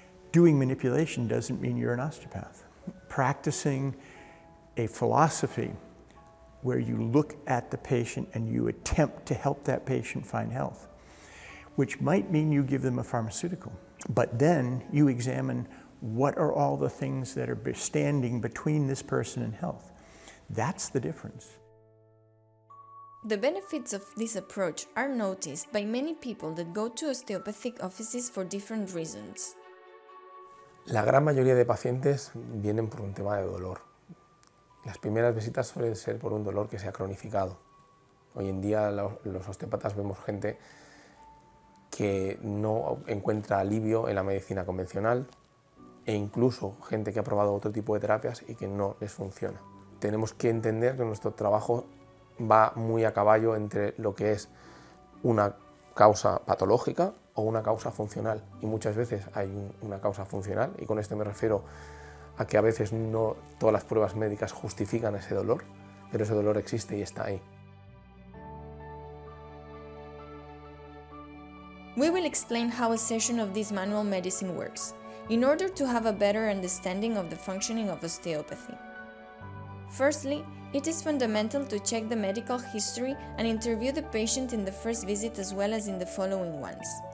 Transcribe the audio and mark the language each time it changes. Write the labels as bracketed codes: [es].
[en] Doing manipulation doesn't mean you're an osteopath. Practicing a philosophy where you look at the patient and you attempt to help that patient find health, which might mean you give them a pharmaceutical, but then you examine what are all the things that are standing between this person and health. That's the difference. The benefits of this approach are noticed by many people that go to osteopathic offices for different reasons. [es] La gran mayoría de pacientes vienen por un tema de dolor. Las primeras visitas suelen ser por un dolor que se ha cronificado. Hoy en día los osteópatas vemos gente que no encuentra alivio en la medicina convencional e incluso gente que ha probado otro tipo de terapias y que no les funciona. Tenemos que entender que nuestro trabajo va muy a caballo entre lo que es una causa patológica o una causa funcional, y muchas veces hay una causa funcional, y con esto me refiero a que a veces no todas las pruebas médicas justifican ese dolor, pero ese dolor existe y está ahí. [en] We will explain how a session of this manual medicine works, in order to have a better understanding of the functioning of osteopathy. Firstly, it is fundamental to check the medical history and interview the patient in the first visit as well as in the following ones.